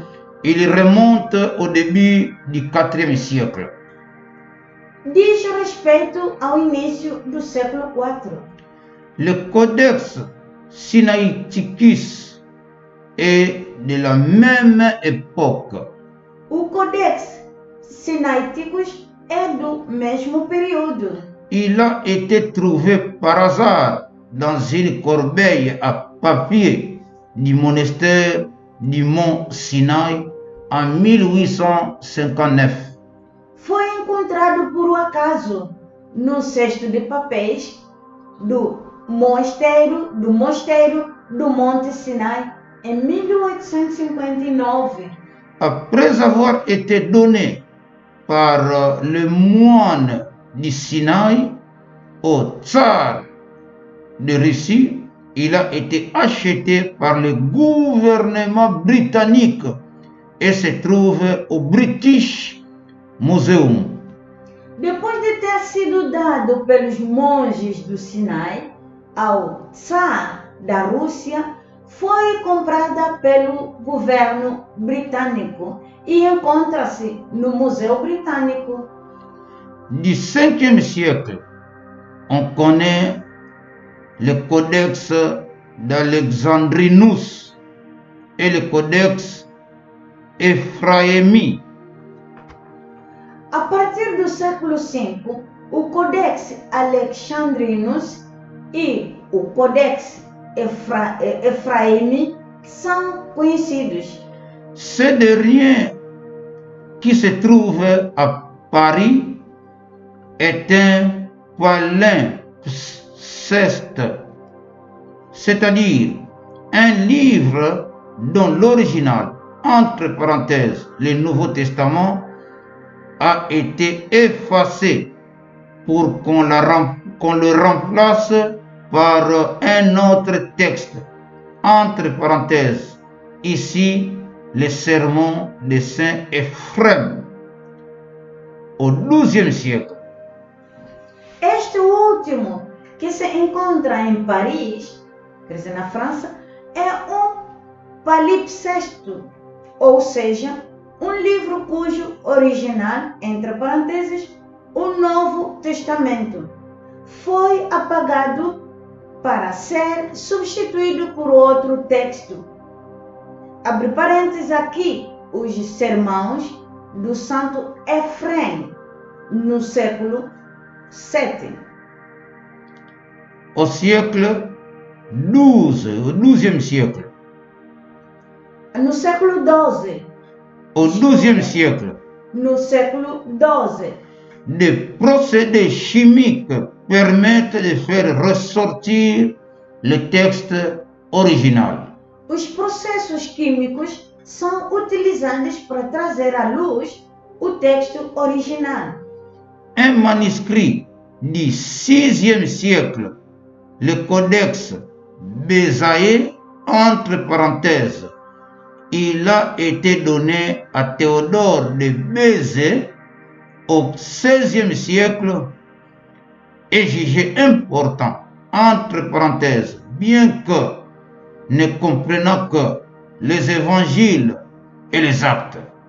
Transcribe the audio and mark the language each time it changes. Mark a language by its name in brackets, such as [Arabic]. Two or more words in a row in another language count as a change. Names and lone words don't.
[French] Il remonte au début du IVe siècle. [Portuguese] Diz respeito ao início do século IV. [French] Le Codex Sinaiticus est de la même époque. [Portuguese] O Codex Sinaiticus é do mesmo período. [French] Il a été trouvé par hasard dans une corbeille à papier du monastère du mont Sinaï en 1859. [Portuguese] Foi encontrado por acaso no cesto de papéis do mosteiro do Monte Sinai em 1859. [French] Après avoir été donné par le moine du Sinaï au tsar de Russie, il a été acheté par le gouvernement britannique et se trouve au British Museum. [Portuguese] Depois de ter sido dado pelos monges do Sinai ao tsar da Rússia, foi comprada pelo governo britânico e encontra-se no Museu Britânico. [French] Du 5e siècle, on connaît le Codex d'Alexandrinus et le Codex Ephraimi. [Portuguese] A partir do século V, o Codex Alexandrinus e o Codex Ephraimi são conhecidos. [French] Ce dernier, qui se trouve à Paris, est un palimpseste, c'est-à-dire un livre dont l'original, entre parenthèses, le Nouveau Testament, a été effacé pour qu'on le remplace par un autre texte, entre parenthèses, ici les sermons de Saint Ephrem, au XIIe siècle. [Portuguese] Este último, que se encontra em Paris, quer dizer, na França, é palimpsesto, ou seja, livro cujo original, entre parênteses, o Novo Testamento, foi apagado para ser substituído por outro texto. Abre parênteses aqui, os sermões do Santo Efrem, no século VII. [French] Au siècle XII, au XIIe siècle. [Portuguese] No século XII. [French] Au XIIe siècle. [Portuguese] No século XII. [French] Des procédés chimiques permettent de faire ressortir le texte original. [Portuguese] Os processos químicos são utilizados para trazer à luz o texto original. [French] Un manuscrit du 6e siècle, le Codex Bézaïe, entre parenthèses, il a été donné à Théodore de Bézée au 16e siècle, est jugé important, entre parenthèses, bien que ne comprenant que les évangiles et les actes.